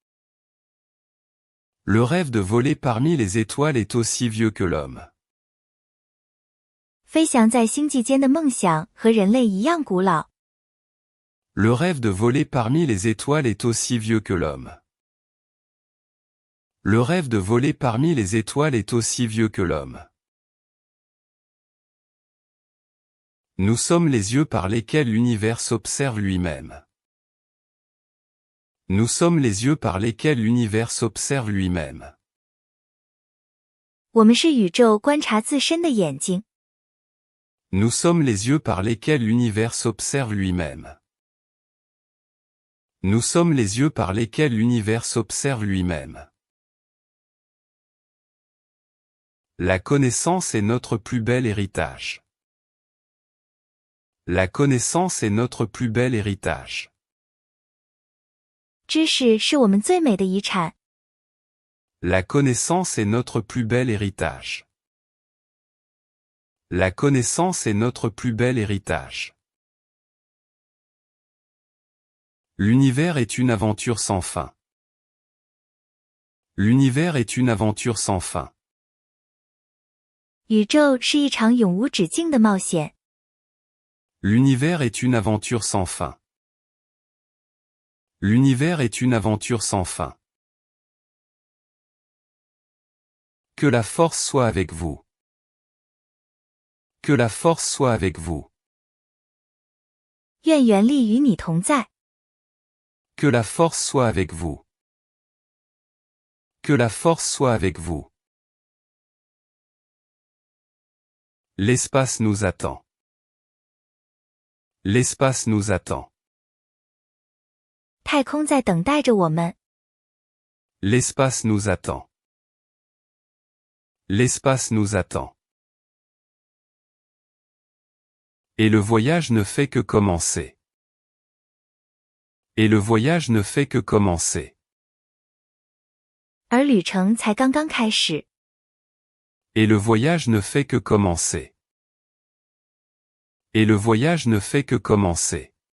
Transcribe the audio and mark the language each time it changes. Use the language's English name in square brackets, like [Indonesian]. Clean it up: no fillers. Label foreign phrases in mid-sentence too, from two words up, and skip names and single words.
[French] Le rêve de voler parmi les étoiles est aussi vieux que l'homme. [Chinese] 飞翔在星际间的梦想和人类一样古老。 [French] Le rêve de voler parmi les étoiles est aussi vieux que l'homme. Le rêve de voler parmi les étoiles est aussi vieux que l'homme. Nous sommes les yeux par lesquels l'univers s'observe lui-même. Nous sommes les yeux par lesquels l'univers s'observe lui-même. [Chinese] 我们是宇宙观察自身的眼睛。 [French] Nous sommes les yeux par lesquels l'univers s'observe lui-même. Nous sommes les yeux par lesquels l'univers s'observe lui-même. La connaissance est notre plus bel héritage. La connaissance est notre plus bel héritage. [Chinese] 知识是我们最美的遗产。 [French] La connaissance est notre plus bel héritage. La connaissance est notre plus bel héritage. L'univers est une aventure sans fin. L'univers est une aventure sans fin. [Chinese] 宇宙是一场永无止境的冒险。 [French] L'univers est une aventure sans fin. L'univers est une aventure sans fin. Que la force soit avec vous. Que la force soit avec vous. [Chinese] 愿原力与你同在。 [French] Que la force soit avec vous. Que la force soit avec vous. L'espace nous attend. L'espace nous attend. [Chinese] 太空在等待着我们。 [French] L'espace nous attend. L'espace nous attend. Et le voyage ne fait que commencer. Et le voyage ne fait que commencer. [Chinese] 而旅程才刚刚开始。 [French] Et le voyage ne fait que commencer. Et le voyage ne fait que commencer.